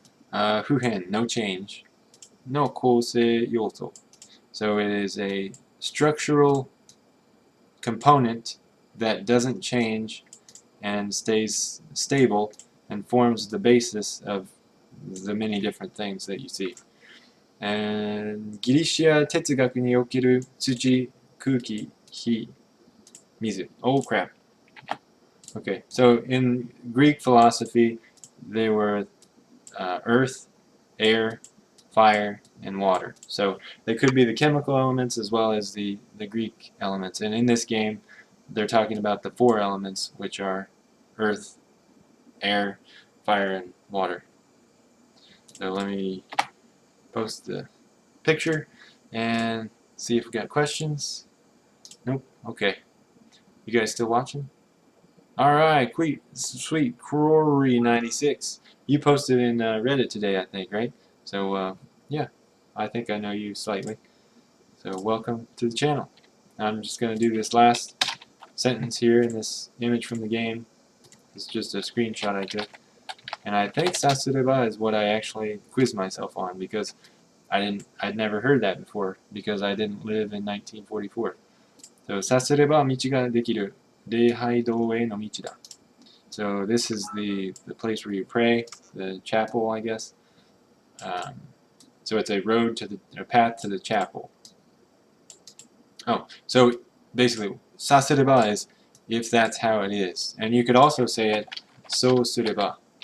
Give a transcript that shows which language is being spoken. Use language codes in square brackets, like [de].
[en] Fuhen, no change. No kousei yoto. So it is a structural component that doesn't change and stays stable and forms the basis of the many different things that you see. [ja] And ギリシア哲学における土、空気、火、水. [en] Oh crap. Okay, so in Greek philosophy, they were earth, air, fire, and water. So they could be the chemical elements as well as the Greek elements. And in this game, they're talking about the four elements, which are earth, air, fire, and water. So let me post the picture and see if we got questions. Nope. Okay. You guys still watching? Alright, sweet Crory96. You posted in Reddit today, I think, right? So, yeah, I think I know you slightly. So, welcome to the channel. I'm just going to do this last sentence here in this image from the game. It's just a screenshot I took. And I think Sasureba is what I actually quizzed myself on because I'd never heard that before because I didn't live in 1944. [ja] So, Sasureba道ができる礼拝堂への道だ. [en] So this is the place where you pray, the chapel, I guess. So it's a road to a path to the chapel. Oh, so basically, sasureba is if that's how it is, and you could also say it so sureba.